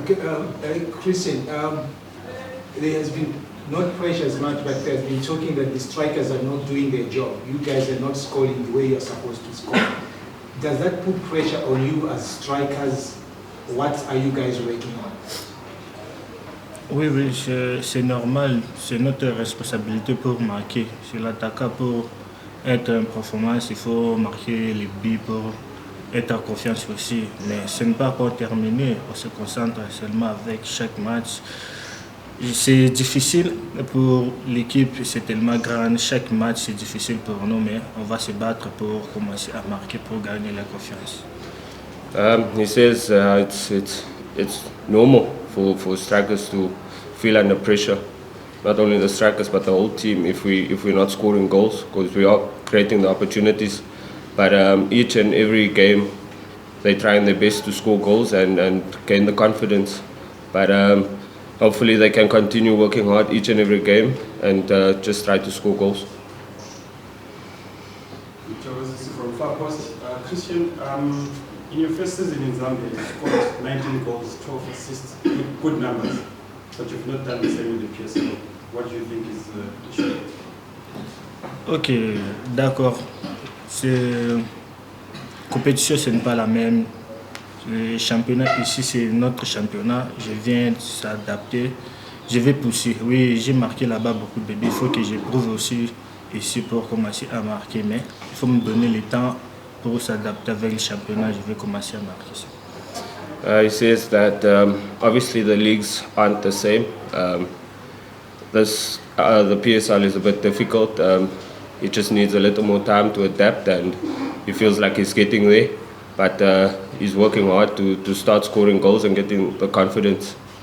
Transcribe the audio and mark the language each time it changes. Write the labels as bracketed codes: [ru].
[en] Okay, Christian, there has been not pressure as much, but there's been talking that the strikers are not doing their job. You guys are not scoring the way you're supposed to score. Does that put pressure on you as strikers? What are you guys working on? [fr] Oui, c'est normal. C'est notre responsabilité pour marquer. C'est l'attaquant pour être en performance, il faut marquer les buts pour être en confiance aussi. Mais ce n'est pas encore terminé. On se concentre seulement avec chaque match. C'est difficile pour l'équipe, c'est tellement grand. Chaque match, c'est difficile pour nous, mais on va se battre pour commencer à marquer, pour gagner la confiance. [en] He says it's normal for strikers to feel under pressure. Not only the strikers, but the whole team if we're not scoring goals, because we are creating the opportunities. But each and every game, they trying their best to score goals and gain the confidence. But hopefully they can continue working hard each and every game and just try to score goals. From Far Post. Christian, in your first season in Zambia, you scored 19 goals, 12 assists, good numbers, but you've not done the same in the PSL. What do you think is the issue? [fr] Ok, d'accord. La compétition, ce n'est pas la même. Le championnat ici, c'est notre championnat. Je viens de s'adapter. Je vais pousser. Oui, j'ai marqué là-bas beaucoup de buts. Il faut que je prouve aussi ici pour commencer à marquer. Mais il faut me donner le temps pour s'adapter avec le championnat. Je vais commencer à marquer. [en] He says that obviously the leagues aren't the same. The PSL is a bit difficult. He just needs a little more time to adapt, and he feels like he's getting there. But he's working hard to start scoring goals and getting the confidence.